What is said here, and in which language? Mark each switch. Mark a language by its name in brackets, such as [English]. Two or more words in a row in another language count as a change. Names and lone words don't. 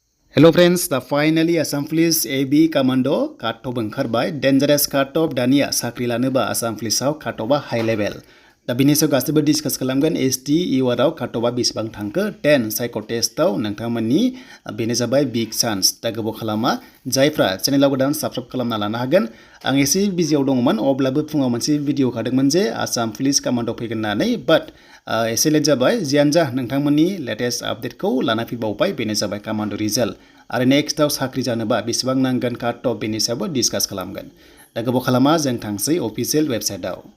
[English] Hello friends, the finally [Bodo] Assam Police AB Commando Katop ओंखारबाय Dangerous Katop दानिया साख्रि लानोबा Assam Policeआव Katopआ [English] high level [Bodo] दा बिनि सायाव गासैबो डिसकास खालामगोन ST EOR आव Katopआ बेसेबां थांखो 10 साइको टेस्टआव नोंथांमोननि बेनो जाबाय [English] big chance [Bodo] दा गोबाव खालामा जायफ्रा चेनेलाव गोदान साबस्क्राइब खालामना लानो हागोन आं एसे बिजियाव दङमोन अब्लाबो फुङाव मोनसे भिडिअ खादोंमोन जे Assam Police Commando फैगोन होननानै बाट एसे लेट जाबाय जियानो जा नोंथांमोननि [English] latest update [Bodo] लाना फैबावबाय बेनो जाबाय Commando रिजाल्ट आरो नेक्स्टआव साख्रि जानोबा बेसेबां नांगोन काटअफ बेनि सायावबो डिसकास खालामगोन दा गोबाव खालामा जों थांसै [English] official website